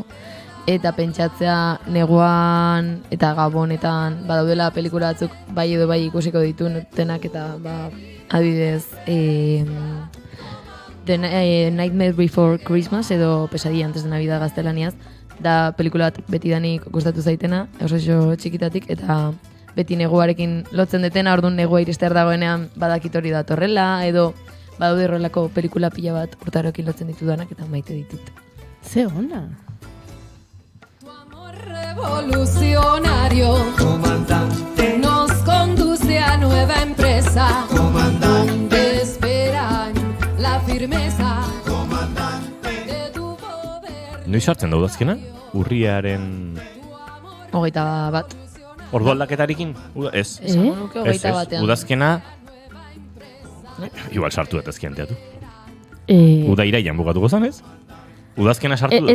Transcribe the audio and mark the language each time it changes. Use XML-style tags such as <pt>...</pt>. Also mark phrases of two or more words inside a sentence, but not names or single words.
<eu>Eta pentsatzea neguan eta gabonetan badaudela pelikula batzuk bai edo bai ikusiko ditutenak eta adibidez The Nightmare Before Christmas edo Pesadilla antes de Navidad gaztelaniaz da pelikula bat betidanik gustatu zaitena, oso txikitatik eta beti neguarekin lotzen detena, orduan negua irister dagoenean badakit hori datorrela edo badaude horrelako pelikula pila bat urtaroekin lotzen ditudanak eta maite ditut. Ze ona.</eu> <es>Revolucionario, comandante, nos conduce a nueva empresa, comandante, donde esperan la firmeza, comandante, de tu poder.</es> <eu>Noiz hartzen da udazkena? Urriaren... 21. Ordu aldaketarekin? Ez. Esango nuke 21. Udazkena... Igual sartu eta ezkianteatu. Uda iraian bukatuko zanez? Udazkena sartu du.</eu>